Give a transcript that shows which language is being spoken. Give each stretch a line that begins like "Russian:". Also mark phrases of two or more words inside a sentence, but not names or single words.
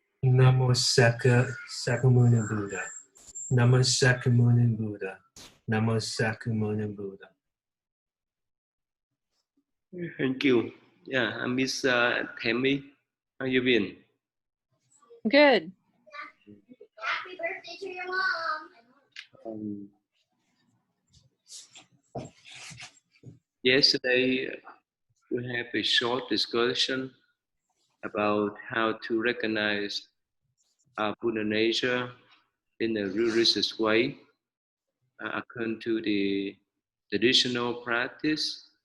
English: Namo Sakyamuni Buddha. Namo Sakyamuni Buddha. Namo Sakyamuni Buddha. Thank you. Yeah, Miss Tammy, how you been? Good. Happy birthday to your mom. Yesterday, we have a short discussion about how to recognize our Buddha nature in a religious way, according to the traditional practice.